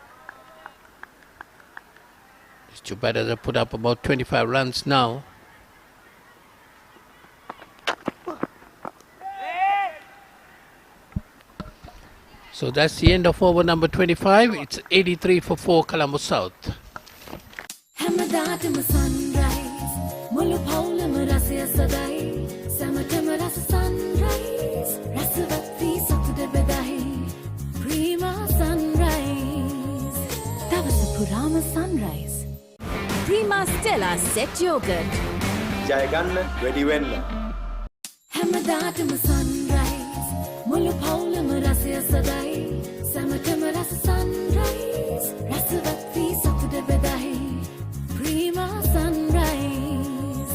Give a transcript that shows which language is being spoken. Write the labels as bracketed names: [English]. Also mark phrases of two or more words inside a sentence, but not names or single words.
[English] It's too bad that they put up about 25 runs now. So that's the end of over number 25. It's 83 for 4 Colombo South. [Sinhala] Prima sunrise. Prima Stella set yogurt. ජයගන්න වැඩි වෙන්න. හැමදාටම sunrise. මුළු පවුලම රසය සදයි. සැමටම රස sunrise. රසවත් වී සතුට බෙදයි. Prima sunrise.